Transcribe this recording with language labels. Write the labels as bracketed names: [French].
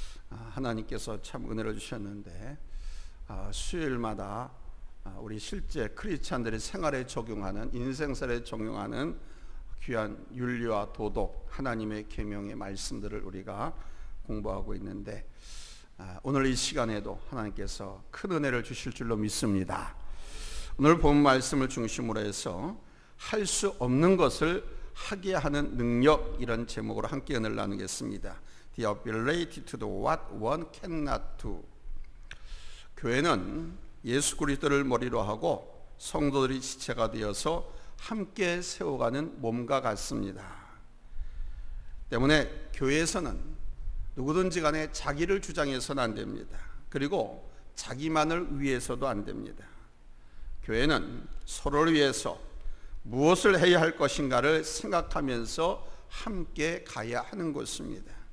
[Korean] 하나님께서 참 은혜를 주셨는데 수요일마다 우리 실제 크리스찬들이 생활에 적용하는 인생살에 적용하는 귀한 윤리와 도덕, 하나님의 계명의 말씀들을 우리가 공부하고 있는데 오늘 이 시간에도 하나님께서 큰 은혜를 주실 줄로 믿습니다. 오늘 본 말씀을 중심으로 해서 할 수 없는 것을 하게 하는 능력, 이런 제목으로 함께 은혜를 나누겠습니다. [English] The ability to do what one cannot do. [Korean] 교회는 예수 그리스도를 머리로 하고 성도들이 지체가 되어서 함께 세워가는 몸과 같습니다. 때문에 교회에서는 누구든지 간에 자기를 주장해서는 안 됩니다. 그리고 자기만을 위해서도 안 됩니다. 교회는 서로를 위해서 무엇을 해야 할 것인가를 생각하면서 함께 가야 하는 것입니다.